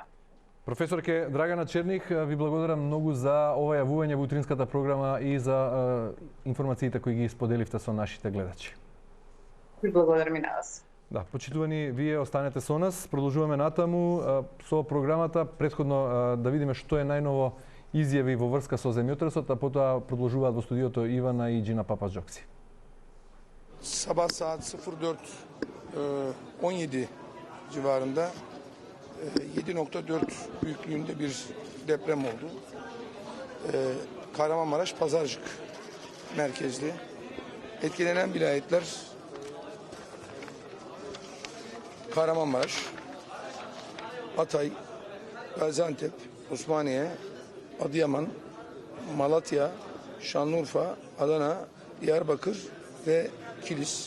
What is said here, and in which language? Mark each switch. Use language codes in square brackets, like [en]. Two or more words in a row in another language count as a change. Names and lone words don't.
[mk] Професорке Драгана Черних, ви благодарам многу за ова јавување во утринската програма и за информациите кои ги споделивте со нашите гледачи. Ви благодарам и на вас. Да, почитувани, вие останете со нас. Продолжуваме натаму со програмата. Претходно да видиме што е најново изјави во врска со земјотресот, а потоа продолжуваат во студиото Ивана и Джина Пападжокси. [tr] Sabah saat 04:17 civarında 7.4 büyüklüğünde bir deprem oldu. Kahramanmaraş Pazarcık merkezli. Etkilenen vilayetler Kahramanmaraş, Hatay, Gaziantep, Osmaniye, Adıyaman, Malatya, Şanlıurfa, Adana, Diyarbakır ve Kilis.